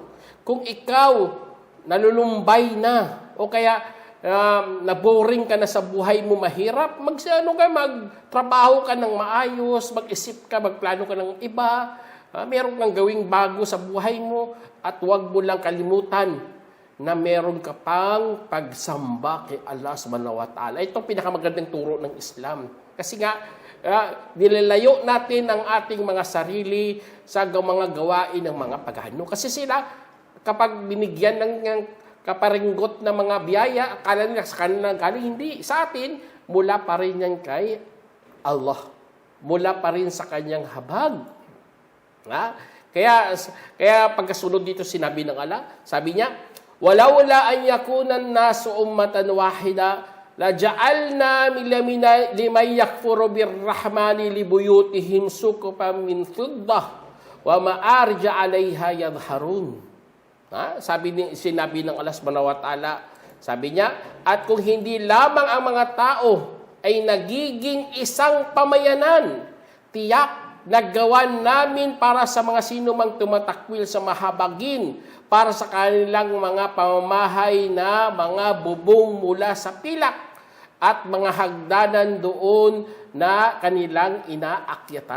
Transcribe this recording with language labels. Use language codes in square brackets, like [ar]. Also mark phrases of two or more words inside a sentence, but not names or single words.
[tl] Kung ikaw nalulumbay na o kaya naboring ka na sa buhay mo mahirap, magtrabaho ka ng maayos, mag-isip ka, magplano ka ng iba, meron kang gawing bago sa buhay mo at huwag mo lang kalimutan na meron ka pang pagsamba kay Allah [ar] سبحانه وتعالى. [tl] Ito ang pinakamagandang turo ng Islam. Kasi nga, nilalayo natin ang ating mga sarili sa mga gawain ng mga pagano. Kasi sila, kapag binigyan ng kaparinggot na mga biyaya, akala nila sa kanilang galing, hindi. Sa atin, mula pa rin yan kay Allah. Mula pa rin sa kanyang habag. Kaya pagkasunod dito sinabi ng Allah, sabi niya, [ar] "ولولا أن يكون الناس أمة واحدة لجعلنا لمن يكفر بالرحمن لبيوتهم سقفا من فضة ومعارج عليها يظهرون." [tl] Sinabi ng Allah [ar] سبحانه وتعالى, [tl] sabi niya, "At kung hindi lamang ang mga tao ay nagiging isang pamayanan, tiyak naggawan namin para sa mga sino mang tumatakwil sa mahabagin, para sa kanilang mga pamamahay na mga bubong mula sa pilak at mga hagdanan doon na kanilang inaakyatan."